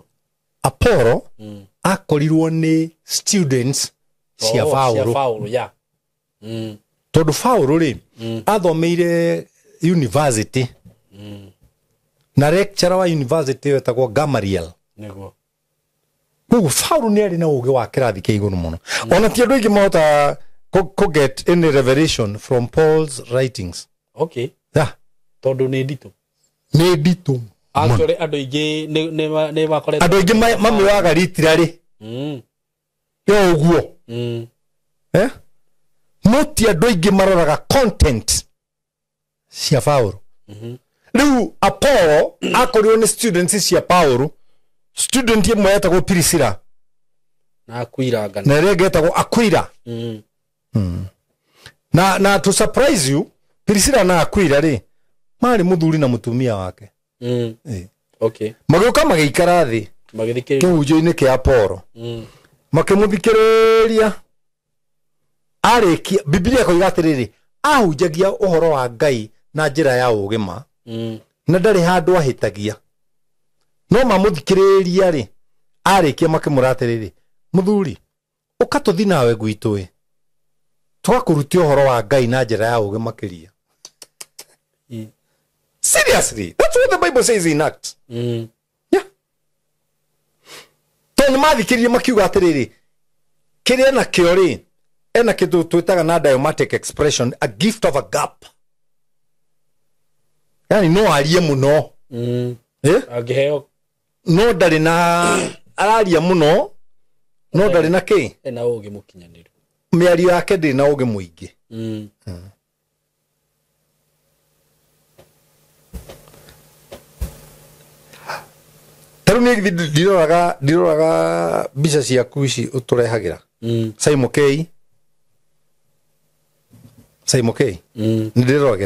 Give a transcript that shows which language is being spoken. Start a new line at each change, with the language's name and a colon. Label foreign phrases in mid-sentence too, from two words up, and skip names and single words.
Kikuyu: Apollo akorirwo nĩ students cia Paulo ya tondũ Paulo rĩ athomeire university na lecturer wa university wetagwo Gamaliel nĩguo koguo Paulo nĩ arĩ na ũgĩ wa kĩrathi kĩa igũrũ mũno ona ti andũ aingĩ mahota
English: get any revelation from Paul's writings
Kikuyu: okay tondũ nĩ nditũ actually andũ aingĩ nĩ makoretwo andũ aingĩ mamĩwaga literally yo ũguo no ti andũ aingĩ maroraga content cia Paulo rĩu Apollo akorirwo nĩ students cia Paulo student ĩmwe yetagwo Priscilla na Aquila na ĩrĩa ĩngĩ yetagwo Aquila na
English: to surprise you
Kikuyu: Priscilla na Aquila rĩ marĩ mũthuri na mũtumia wake okay magĩũka magĩikara thĩ kĩhunjio-inĩ kĩa Apollo makĩmũthikĩrĩria arĩkia Biblia ĩkoiga atĩrĩrĩ ahunjagia ũhoro wa Ngai na njĩra ya ũgima na ndarĩ handũ ahĩtagia no mamũthikĩrĩria rĩ arĩkia makĩmũra atĩrĩrĩ mũthuri ũka tũthi nawe gwitũ twakũrutia ũhoro wa Ngai na njĩra ya ũgĩ makĩria
English: seriously that's what the Bible says in Acts
Kikuyu: tondũ mathikĩrĩria makiuga atĩrĩrĩ kĩrĩa na kĩo rĩ ena kĩndũ twĩtaga na
English: idiomatic expression a gift of a gap
Kikuyu: yani no arie mũno angĩheo no ndarĩ na araria mũno no ndarĩ na kĩ ena ũgĩ mũkinyanĩru mĩario yake ndĩ na ũgĩ mũingĩ tarũ nĩ ndiroraga mbica ciaku ici ũtũrehagĩra Simon K nĩ ndĩroragĩra